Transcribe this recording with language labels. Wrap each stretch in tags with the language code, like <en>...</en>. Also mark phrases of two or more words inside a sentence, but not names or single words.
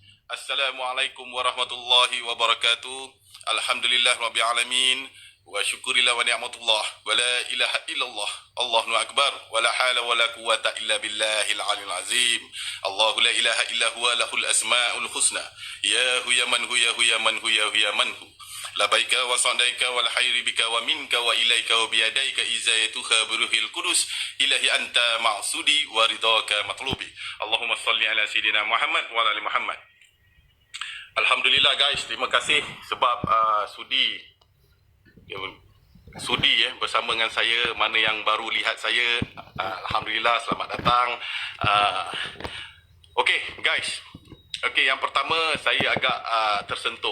<ar>السلام عليكم ورحمة الله وبركاته. الحمد لله رب العالمين. وشكر الله ونعمة الله. ولا إله إلا الله. الله أكبر. ولا حول ولا قوة إلا بالله العلي العظيم. الله لا إله إلا هو له الأسماء الحسنى. يا هو يا من هو يا هو يا من هو يا هو يا من هو. لبيك وسعديك والخير بك ومنك وإليك وبيديك إزاياتها بروح القدس إلهي أنت مقصودي ورضاك مطلوبي. اللهم صل على سيدنا محمد وعلى آل محمد.</ar> <ms>Alhamdulillah guys, terima kasih sebab sudi bersama dengan saya. Mana yang baru lihat saya, Alhamdulillah, selamat datang.</ms> <en>Okey guys,</en> <ms>yang pertama saya agak tersentuh.</ms>